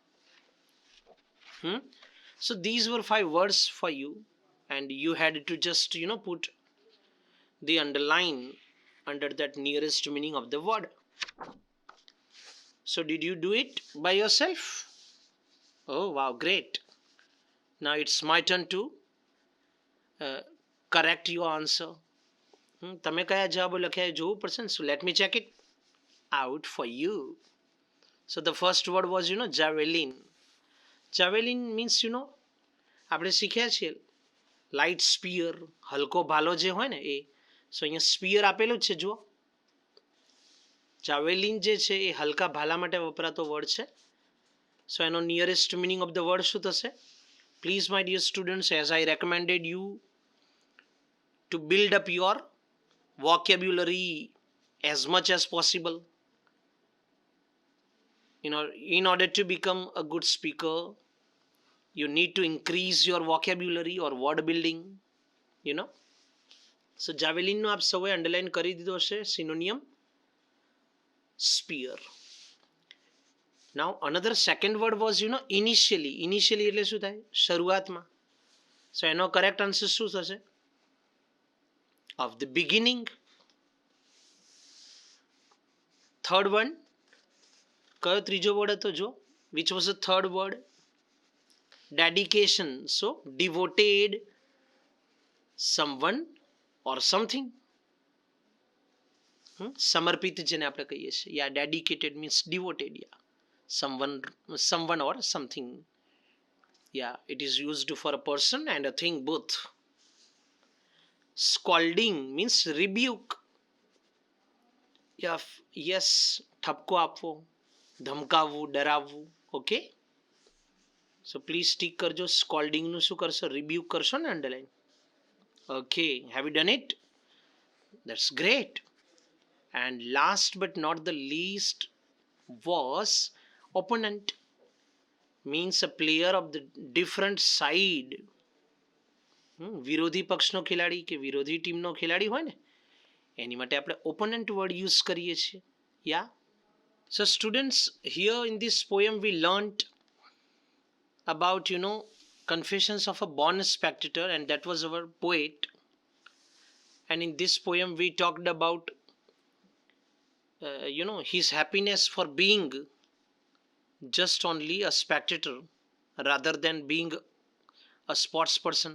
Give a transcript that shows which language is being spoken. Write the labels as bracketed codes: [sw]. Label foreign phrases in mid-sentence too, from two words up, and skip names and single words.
[en] So these were 5 words for you, and you had to just put the underline under that nearest meaning of the word. So did you do it by yourself? Oh wow, great. Now it's my turn to correct your answer. [gu] તમે કયા જવાબો લખ્યા એ જોવું પડશે ને. [en] So let me check it out for you. So the first word was javelin. Javelin means [gu] આપણે શીખ્યા છીએ [en] light spear, [gu] હલકો ભાલો જે હોય ને એ. સો અહીંયા સ્પિયર આપેલું જ છે જુઓ. જાવેલિન જે છે એ હલકા ભાલા માટે વપરાતો વર્ડ છે. સો એનો [en] nearest meaning of the word [gu] શું થશે? [en] Please my dear students, as I recommended you to build up your vocabulary as much as possible, in order to become a good speaker you need to increase your vocabulary or word building. [gu] So javelin નો આપ સૌએ અંડરલાઇન કરી દીધો હશે [en] synonym spear. Now another second word was initially. [gu] Initially એટલે શું થાય? શરૂઆતમાં. So એનો [en] correct answer [gu] શું થશે? [en] Of the beginning. Third one, [gu] કયો ત્રીજો વર્ડ હતો જો? [en] Which was the third word? Dedication. So devoted someone or something. [gu] સમર્પિત જેને આપણે કહીએ છીએ. [en] Yeah, dedicated means devoted. Yeah, someone or something. Yeah, it is used for a person and a thing both. Scolding means rebuke. Yeah, yes, [gu] ઠપકો આપવો, ધમકાવવું, ડરાવવું. [en] Okay, so please tick કરજો. [gu] સ્કોલ્ડિંગનું શું કરશો? રિબ્યુક કરશો ને અંડરલાઇન. [en] Okay, have you done it? That's great. And last but not the least was opponent. Means a player of the different side. [gu] વિરોધી પક્ષનો ખેલાડી કે વિરોધી ટીમનો ખેલાડી હોય ને એની માટે આપણે [en] opponent word use [gu] કરીએ છીએ. [en] Yeah, so students, here in this poem we learnt about confessions of a born spectator, and that was our poet. And in this poem we talked about his happiness for being just only a spectator rather than being a sports person.